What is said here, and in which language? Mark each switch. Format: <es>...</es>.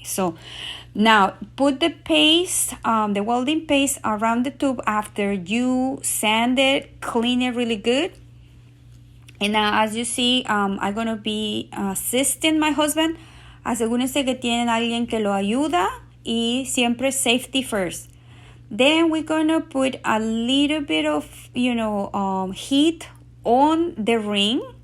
<en>So now put the paste, the welding paste around the tube after you sand it, clean it really good. And now, as you see, I'm going to be assisting my husband.</en> <es>Asegúrense que tienen alguien que lo ayuda y siempre</es> <en>safety first. Then we're going to put a little bit of, heat on the ring.</en>